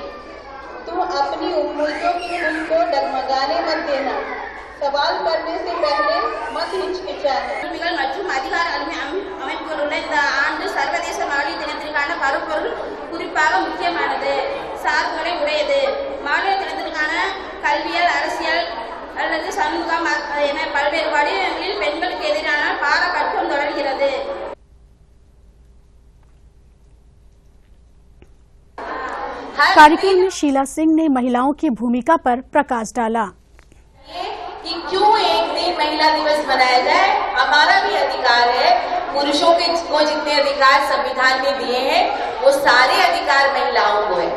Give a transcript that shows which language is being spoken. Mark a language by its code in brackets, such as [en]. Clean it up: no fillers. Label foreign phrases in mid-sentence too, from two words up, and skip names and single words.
[hi] तुम अपनी उम्मीदों की उनको डगमगाने मत देना। सवाल करने से पहले मत हिचकिचाना। [ta] மற்றும் அதிகார அமைப்புகளுடன் இந்த ஆண்டு சர்வதேச மகளிர் தினத்திற்கான பருப்பொருள் குறிப்பாக முக்கியமானது, சார்புகளை உடையது. மகளிர் தினத்திற்கான கல்வியல், அரசியல் அல்லது சமூகம் என பல்வேறு வடிவங்களில் பெண்களுக்கு எதிரான பாரபட்சம் தொடர்கிறது. [hi] कार्यक्रम में शीला सिंह ने महिलाओं की भूमिका पर प्रकाश डाला कि क्यों एक दिन महिला दिवस मनाया जाए। हमारा भी अधिकार है, पुरुषों को जितने अधिकार संविधान में दिए हैं वो सारे अधिकार महिलाओं को है।